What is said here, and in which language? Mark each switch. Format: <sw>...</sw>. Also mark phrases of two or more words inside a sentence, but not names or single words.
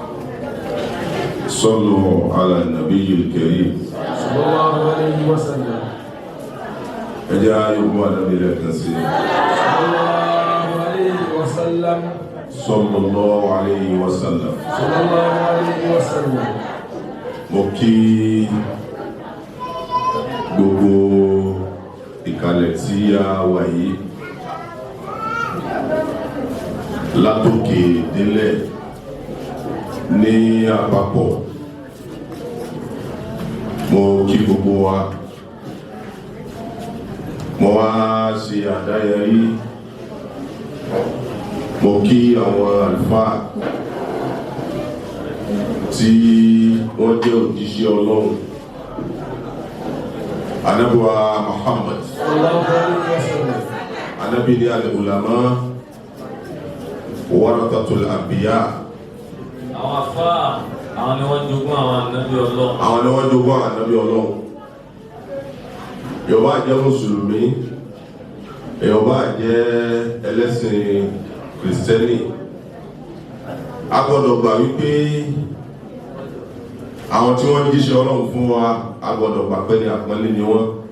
<ar>صلوا على النبي الكريم صلى الله عليه وسلم. أجا يوم النبي الكريم صلى الله عليه وسلم. صلى الله عليه وسلم. صلى الله عليه وسلم.</ar> <yo>mo kí gbogbo ìkàlẹ̀ tí a wà yìí látòkè délẹ̀ ní àpapọ̀ mo kí gbogbo wa mo wá ṣe àdáyẹrí mo kí àwọn àlùfáà tí wọ́n jẹ́ òjíṣẹ́ Ọlọ́run Ànábì wa Muhammad Ànábì ní</yo> <ar>العلماء ورثة الأنبياء</ar> <yo>àwọn àfáà àwọn ni wọ́n jogún àwọn ànábì Ọlọ́run. àwọn ni wọ́n jogún àwọn ànábì Ọlọ́run. Yorùbá jẹ́ mùsùlùmí, Yorùbá jẹ́ ẹlẹ́sìn kìrìsìtẹ́nì, a gbọ́dọ̀ gbà wípé àwọn tí wọ́n jíṣẹ́ Ọlọ́run fún wa, a gbọ́dọ̀ gbà pé ní àpọ́nlé ni wọ́n.</yo>